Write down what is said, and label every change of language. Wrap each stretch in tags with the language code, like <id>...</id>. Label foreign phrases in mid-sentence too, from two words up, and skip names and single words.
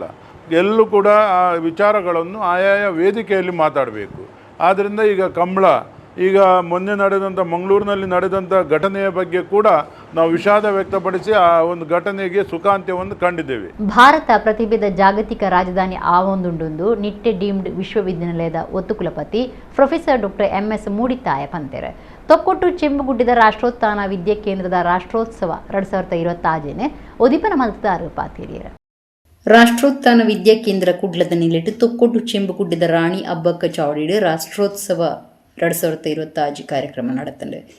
<kn>ಎಲ್ಲೂ ಕೂಡ ಆ ವಿಚಾರಗಳನ್ನು ಆಯಾಯ ವೇದಿಕೆಯಲ್ಲಿ ಮಾತಾಡಬೇಕು. ಆದ್ದರಿಂದ ಈಗ ಮೊನ್ನೆ ನಡೆದಂಥ ಮಂಗಳೂರಿನಲ್ಲಿ ನಡೆದಂಥ ಘಟನೆಯ ಬಗ್ಗೆ ಕೂಡ ನಾವು ವಿಷಾದ ವ್ಯಕ್ತಪಡಿಸಿ ಆ ಒಂದು ಘಟನೆಗೆ ಸುಖಾಂತ್ಯವನ್ನು ಕಂಡಿದ್ದೇವೆ.</kn> <tcy>ಭಾರತ ಪ್ರತಿಭೆದ ಜಾಗತಿಕ ರಾಜಧಾನಿ ಆವೊಂದುಂಡು ನಿಟ್ಟೆ ಡೀಮ್ಡ್ ವಿಶ್ವವಿದ್ಯಾನಿಲಯದ ಒತ್ತುಕುಲಪತಿ ಪ್ರೊಫೆಸರ್ ಡಾಕ್ಟರ್ MS ಮೂಡಿತಾಯ ಪಂತೆರೆ ತೊಕ್ಕೊಟ್ಟು ಚೆಂಬುಗುಡ್ಡದ ರಾಷ್ಟ್ರೋತ್ಥಾನ ವಿದ್ಯಾ ಕೇಂದ್ರದ ರಾಷ್ಟ್ರೋತ್ಸವ 2026 ಉದಿಪನ ಮಲ್ತಾರು ಪಾತಿರಿಯರ. ರಾಷ್ಟ್ರೋತ್ಥಾನ ವಿದ್ಯಾ ಕೇಂದ್ರ ಕುಡ್ಲದ ನಿಲೆಟ್ಟು ತೊಕ್ಕೊಟ್ಟು ಚೆಂಬುಗುಡ್ಡದ ರಾಣಿ ಅಬ್ಬಕ್ಕ ಚಾವಡಿಡು ರಾಷ್ಟ್ರೋತ್ಸವ 2026 ಕಾರ್ಯಕ್ರಮ ನಡೆತಂಡು.</tcy>